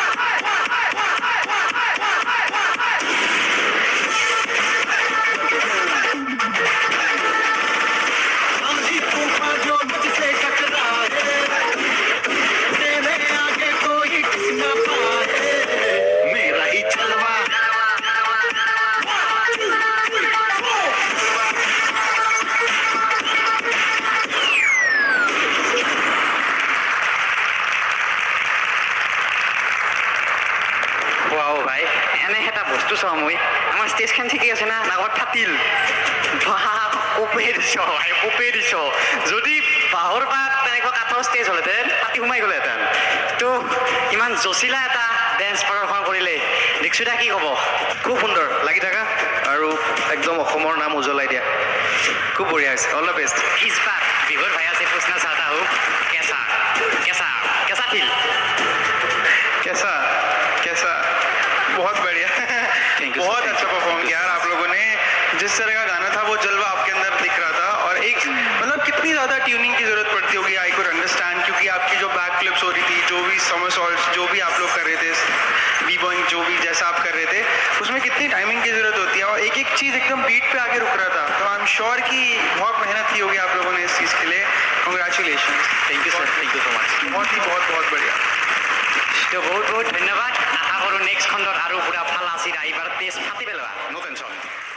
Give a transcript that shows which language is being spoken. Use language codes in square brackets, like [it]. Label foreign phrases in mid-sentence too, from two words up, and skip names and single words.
[hi] आंधी तूफान जो मुझसे टकराए तेरे आगे कोई टिक न पाए मेरा ही जलवा [as] ওৱাও ভাই এনে এটা বস্তু চাওঁ মই আমাৰ ষ্টেজখন ঠিকেই আছে না আগত ফাটিল কপে দিছ যদি বাঁহৰ বা তেনেকুৱা কাঠৰ ষ্টেজ হ'লহেঁতেন ফাটি সোমাই গ'লহেঁতেন তো ইমান জচিলা এটা ডেন্স প্ৰদৰ্শন কৰিলে দীক্ষিতা কি ক'ব খুব সুন্দৰ লাগি থাকা আৰু একদম অসমৰ নাম উজ্বলাই দিয়া খুব বঢ়িয়া হৈছে [en] all the best [hi] इस बार बिगुर भैया से पूछना चाहता हूँ कैसा कैसा कैसा फील कैसा कैसा बहुत बढ़िया [en] Thank you, [hi] बहुत [en] sir. [hi] अच्छा परफॉर्म किया यार आप लोगों ने जिस तरह का गाना था वो जलवा आपके अंदर दिख रहा था और एक मतलब कितनी ज़्यादा ट्यूनिंग की ज़रूरत पड़ती होगी [en] I could understand [hi] क्योंकि आपकी जो [en] back flips [hi] हो रही थी जो भी समरसॉल्ट्स जो भी आप लोग कर रहे थे बी बॉइंग जो भी जैसा आप कर रहे थे उसमें कितनी टाइमिंग की ज़रूरत होती है और एक एक चीज़ एकदम बीट पे आके रुक रहा था तो [en] I am sure [hi] कि बहुत मेहनत की होगी आप लोगों ने इस चीज़ के लिए कॉन्ग्रेचुलेशन [en] thank you sir thank you so much [hi] बहुत ही बहुत बढ़िया [as] তো বহুত বহুত ধন্যবাদ আশা কৰোঁ নেক্সট খণ্ডত আৰু পুৰা ভাল আছিল এইবাৰ টেষ্ট ফাটি পেলোৱা [en] no tension